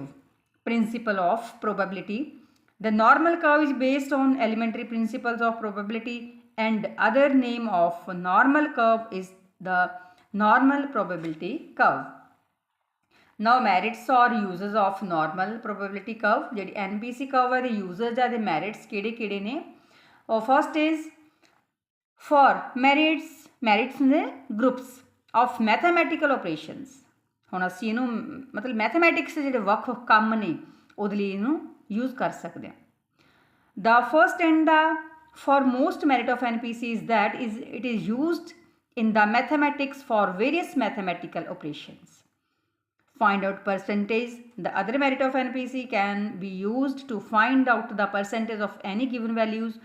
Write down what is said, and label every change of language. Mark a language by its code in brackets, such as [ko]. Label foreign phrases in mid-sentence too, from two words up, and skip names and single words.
[en] Principle of probability. The normal curve is based on elementary principles of probability, and other name of normal curve is the normal probability curve. Now merits or uses of normal probability curve. [pa] ਜਿਹੜੀ NPC curve ਹੈ, [en] the uses are the merits [pa] ਕਿਹੜੇ ਨੇ. [en] First is for merits ਨੇ groups of mathematical operations. [pa] ਹੁਣ ਅਸੀਂ ਇਹਨੂੰ ਮਤਲਬ ਮੈਥਮੈਟਿਕਸ ਜਿਹੜੇ ਵੱਖ ਕੰਮ ਨੇ ਉਹਦੇ ਲਈ ਇਹਨੂੰ [hi] यूज़ कर सकते हैं. [en] The first and the foremost merit of NPC is that it is used in the mathematics for various mathematical operations. Find out percentage. The other merit of NPC can be used to find out the percentage of any given values.